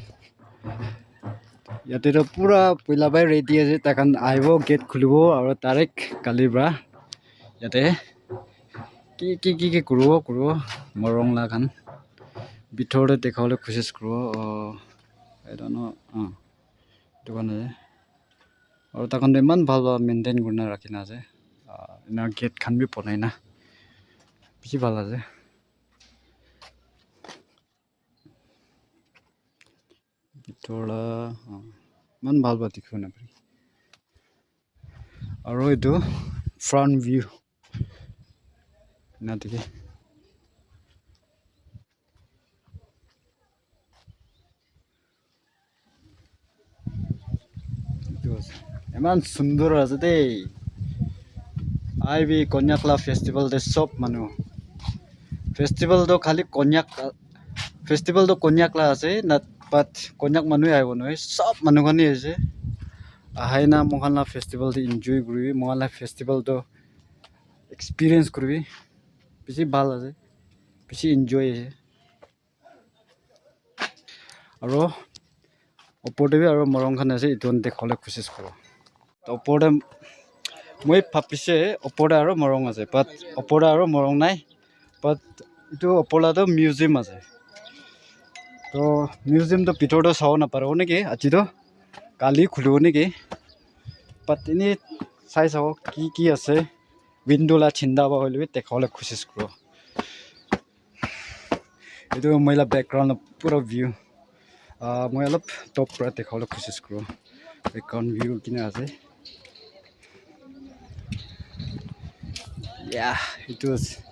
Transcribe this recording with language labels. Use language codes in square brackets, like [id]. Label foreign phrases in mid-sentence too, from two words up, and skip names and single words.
[nag] Yate to pura pila bai ready ase takan aibo gate khulibo aro direct kalibra. Yate ki kuro morong la kan. Bithore dekhawle koshis kuro. [en] I don't know. [nag] Itu kan ase. Aro takon iman bhal maintain kurna rakhina ase. Ina gate khan bi bonai na. Bishi bhal ase. Bithora man bhal ba dikhibo na pari. Aro itu [en] front view. [nag] Na dikhe. Eman sundur ase dei. Aibi Konyakla festival de sob manu. Festival do khali Konyakla ase na but Konyak manu aibo noi sob manu khani ase. Ahaina mohanla festival de enjoy kuribi mohanla festival do experience kuribi. Bishi bhal ase. Bishi enjoy ase. Aro opode bi aro morong khan ase itun dekhole koshis koro. To opode moi bhabise opode aro morong ase but opode aro morong nai but itu opola to museum ase. To museum to bithor to sawo na paro niki aji to kali khulibo niki but ini sai sawo ki ase window la chinda ba hoile bi dekhole koshis koro. Itu moila background pura view. Moi alop top pra dekhawle koshis kuro. [en] Background view [nag] kina ase. [en] Yeah, it was.